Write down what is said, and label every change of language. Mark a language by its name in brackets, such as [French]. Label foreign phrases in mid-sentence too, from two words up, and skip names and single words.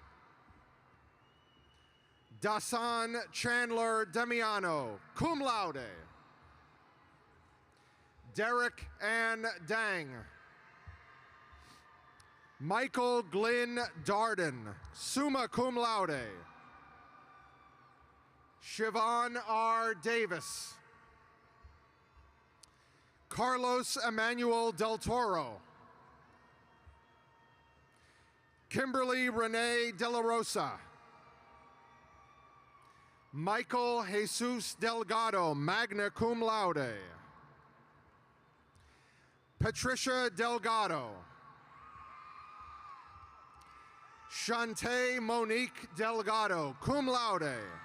[English] Dasan Chandler Demiano, [Latin] cum laude. [English] Derek Ann Dang. Michael Glynn Darden, [Latin] summa cum laude. [English] Siobhan R. Davis. Carlos Emmanuel Del Toro. Kimberly Renee De La Rosa. Michael Jesus Delgado, [Latin] magna cum laude. [English] Patricia Delgado. Shantae Monique Delgado, [Latin] cum laude.